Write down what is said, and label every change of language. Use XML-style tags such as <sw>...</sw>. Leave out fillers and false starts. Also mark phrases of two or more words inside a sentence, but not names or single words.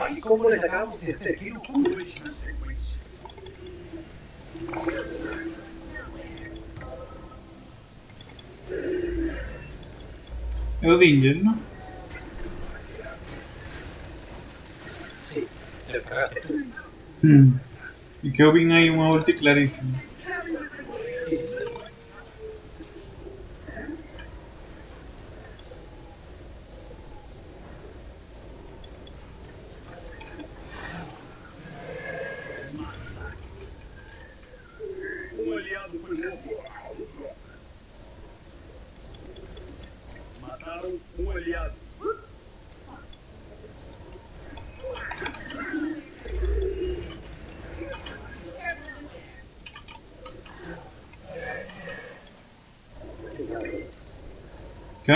<es>¿Cómo le sacamos de este kill?</es> <pt>É o Dinger, não?</pt> <es>Sí, te descargaste tú.</es> <pt>E que eu vim aí uma ulti claríssima.</pt> <es>Sí, sí.</es> <pt>Um aliado foi morto. Mataram um aliado. Que?</pt>